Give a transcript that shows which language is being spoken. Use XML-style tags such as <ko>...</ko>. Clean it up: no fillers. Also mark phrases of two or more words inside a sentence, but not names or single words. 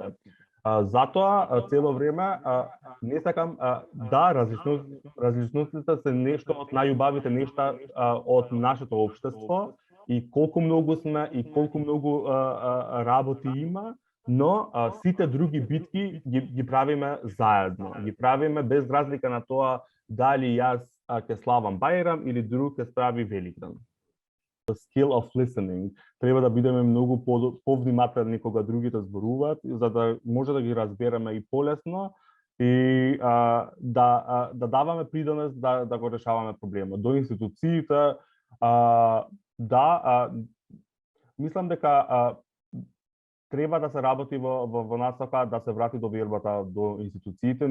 <mk>Затоа цело време не сакам различностите се нешто од најубавите нешта од нашето општество и колку многу сме и колку многу работи има, но сите други битки ги правиме заедно. Ги правиме без разлика на тоа дали јас ќе славам Бајрам или друг ќе слави Великден.</mk> <en>The skill of listening.</en> <mk>Треба да бидеме многу повнимателни кога другите зборуваат, за да може да ги разбереме и полесно и да даваме придонес да го решаваме проблемот. До институциите, мислам дека треба да се работи во насока да се врати довербата до институциите.</mk>